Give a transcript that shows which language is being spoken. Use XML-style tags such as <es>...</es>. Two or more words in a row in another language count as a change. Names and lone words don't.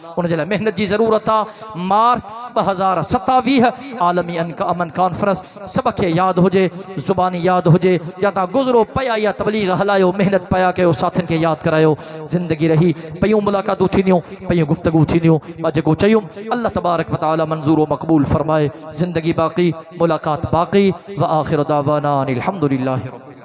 <sd>उन जे लाइ मेहनत जी ज़रूरत आहे। मार्च 2027 आलमी अमन कॉन्फ्रेंस सबके याद हुजे, ज़ुबानी याद हुजे। या तव्हां गुज़रो पिया या तबलीग हलायो, मेहनत पिया कयो, साथियुनि खे याद करायो। ज़िंदगी रही पयूं मुलाक़ातूं थींदियूं, पयूं गुफ्तगू थींदियूं। मां जेको चयुमि अल्लाह तबारक व तआला मंज़ूर व मक़बूल फरमाए। ज़िंदगी बाक़ी, मुलाक़ात बाक़ी।</sd> <ar>وآخر دعوانا أن الحمد لله رب</ar>